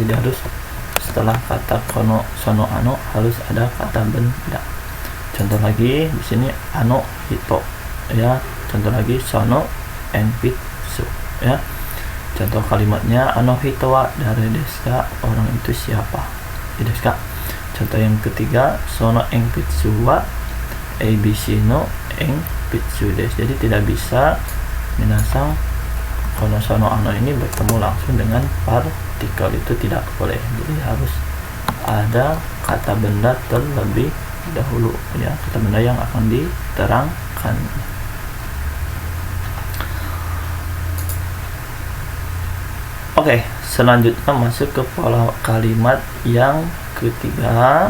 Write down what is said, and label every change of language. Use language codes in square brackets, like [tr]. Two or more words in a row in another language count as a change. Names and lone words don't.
[id] Jadi harus setelah kata [ja] この その あの [id] harus ada kata benda. Contoh lagi di sini [ja] あの人 [id] ya. Contoh lagi [ja] その鉛筆 [id] ya. Contoh kalimatnya [ja] あの人は誰ですか, [id] orang itu siapa [ja] ですか. [id] Contoh yang ketiga [ja] その鉛筆はabcの鉛筆です. [id] Jadi tidak bisa minasang [ja] この その あの [id] ini bertemu langsung dengan partikel, itu tidak boleh. Jadi harus ada kata benda terlebih dahulu ya, kata benda yang akan diterangkan. Oke, selanjutnya masuk ke pola kalimat yang ketiga.